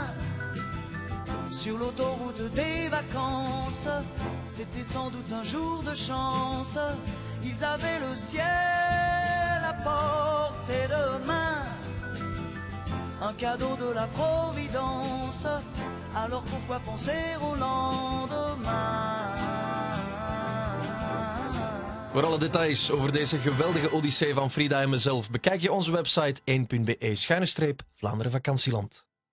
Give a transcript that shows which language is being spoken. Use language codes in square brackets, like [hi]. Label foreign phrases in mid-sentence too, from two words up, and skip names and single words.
[fr] Sur l'autoroute des vacances, c'était sans doute un jour de chance. Ils avaient le ciel à portée de main, un cadeau de la Providence. Alors pourquoi penser au lendemain? [nl] Voor alle details over deze geweldige odyssee van Frida en mezelf bekijk je onze website 1.be/Vlaanderen Vakantieland.